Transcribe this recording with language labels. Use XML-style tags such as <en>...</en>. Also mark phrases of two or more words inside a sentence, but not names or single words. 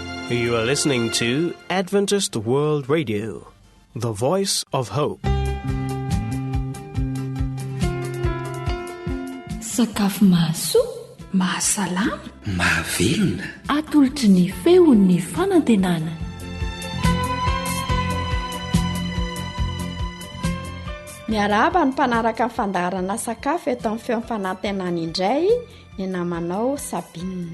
<en>You are listening to Adventist World Radio, the voice of hope.</en> <mg>Sakafo mahasoa, mahasalama, mahavelona, atolotry ny feon'ny fanantenana. Miarahaba ny mpanaraka ny fandaharana sakafo eto amin'ny feon'ny fanantenana indray, ny namanao Sabina.</mg>